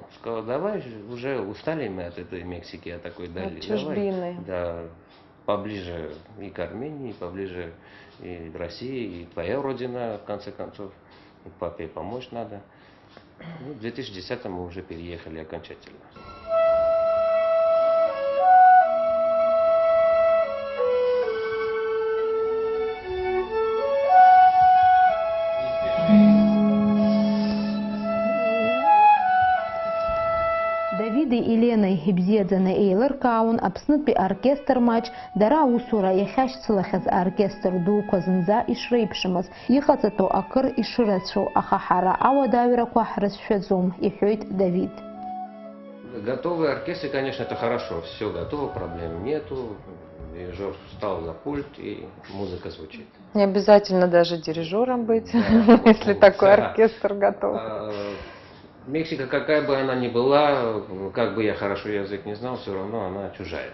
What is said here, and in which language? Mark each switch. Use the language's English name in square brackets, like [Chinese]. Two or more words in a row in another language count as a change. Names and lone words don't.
[Russian] Сказал: давай, уже устали мы от этой Мексики, от такой дали. От чужбины. Давай, да, поближе и к Армении, поближе и к России, и твоя родина, в конце концов. И папе помочь надо. Ну, в 2010 мы уже переехали окончательно. [Abkhazian] Давиди Еленеи ибзиаӡаны еилыркаауан Аԥснытәи аоркестр маҷ дара аусура иахьашьцылахьаз аоркестр дуқәа зынӡа ишреиԥшымыз, иҟаҵатәу акыр ишырацәоу, аха ҳара ауадаҩрақәа ҳрызшәаӡом, иҳәоит Давид. [Russian] Готовый оркестр, конечно, это хорошо. Все готово, проблем нету. Дирижер встал за пульт, и музыка звучит. Не обязательно даже дирижером быть, да, если такой оркестр готов. Мексика, какая бы она ни была, как бы я хорошо язык не знал, все равно она чужая.